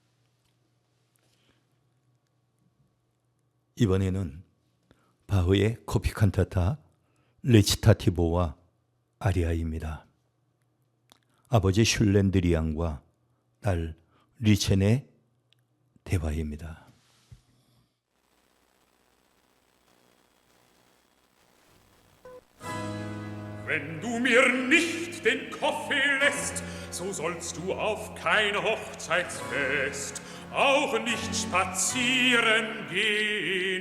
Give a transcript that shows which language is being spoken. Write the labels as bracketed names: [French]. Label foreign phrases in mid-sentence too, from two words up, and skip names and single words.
[Korean] 이번에는 바흐의 코피 칸타타 레치타티보와 아리아입니다. 아버지 슐렌드리앙과 딸 리첸의 대화입니다. [German] Wenn du mir nicht den Kaffee lässt, so sollst du auf kein Hochzeitsfest, auch nicht spazieren gehen.